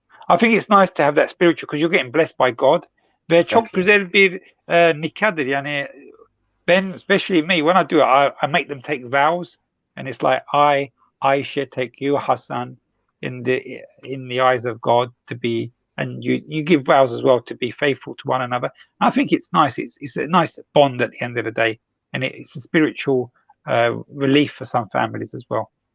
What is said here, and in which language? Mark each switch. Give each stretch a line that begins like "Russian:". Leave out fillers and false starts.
English: I think it's nice to have that spiritual because you're getting blessed by God.
Turkish: Ve çok güzel bir nikahdır. Yani ben,
English: especially me, when I do it, I make them take vows, and it's like Aisha take you, Hassan, in the eyes of God to be, and you give vows as well to be faithful to one another. And I think it's nice. It's a nice bond at the end of the day, and it's a spiritual relief for some families as well.